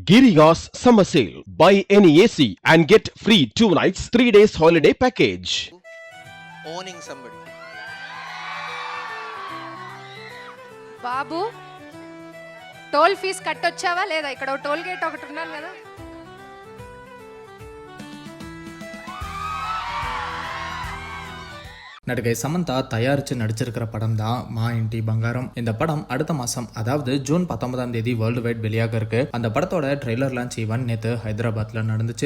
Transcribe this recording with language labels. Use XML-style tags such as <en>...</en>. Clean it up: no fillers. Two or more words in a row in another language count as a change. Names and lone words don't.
<en>Giriya's summer sale. Buy any AC and get free 2 nights, 3 days holiday package. Owning somebody.</en> <te>బాబు</te> <en>toll fee</en> <te>కట్టొచ్చావా లేదా? ఇక్కడ</te> <en>toll gate</en> <te>ఒకటి ఉన్నాను కదా.</te> <ta>நடிகை சமந்தா தயாரிச்சு நடிச்சிருக்கிற படம் தான் மா இன்டி பங்காரம். இந்த படம் அடுத்த மாசம் அதாவது ஜூன் 19ஆம் தேதி</ta> <en>world wide</en> <ta>வெளியாக இருக்கு. அந்த படத்தோட</ta> <en>trailer launch event</en> <ta>நேத்து ஹைதராபாத்ல நடந்துச்சு.</ta>